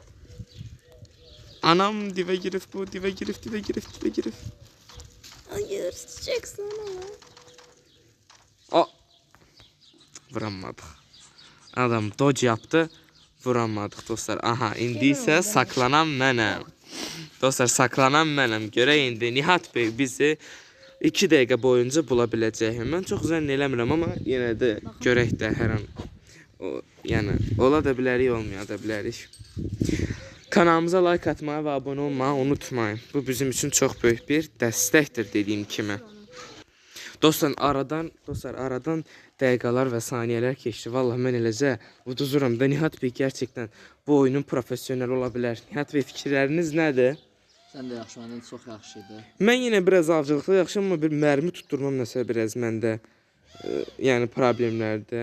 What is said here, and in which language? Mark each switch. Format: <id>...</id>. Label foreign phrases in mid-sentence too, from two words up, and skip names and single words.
<az>Anam dive girif bu. Dive girif.</az> <tr>Hayır, sıçacaksın O. ama. Vuramadık. Adam dodge yaptı. Vuramadık dostlar.</tr> <az>Aha, indi ise saklanan mənəm. Dostlar, saklanan mənəm. Görək indi Nihat Bey bizi 2 dəqiqə boyunca bula biləcək. Mən çox zənn eləmirəm ama yenə də görək də hər an. Yəni ola da bilərik, olmaya da bilərik.</az> <tr>Kanalımıza like atmayı ve abone olmayı unutmayın. Bu bizim için çok büyük bir destektir dediğim kimi.</tr> <az>Dostlar aradan dəqiqələr və saniyələr keçdi. Vallahi mən eləcə uduzuram da Nihat bəy</az> <tr>gerçekten bu oyunun profesyonel</tr> <az>ola bilər. Nihat bəy fikirləriniz nədir? Sən də yaxşı, məndən çox yaxşı idi. Mən yenə biraz avcılıqda yaxşı amma bir mərmi tutturmam nəsə biraz məndə yəni problemlərdir.</az>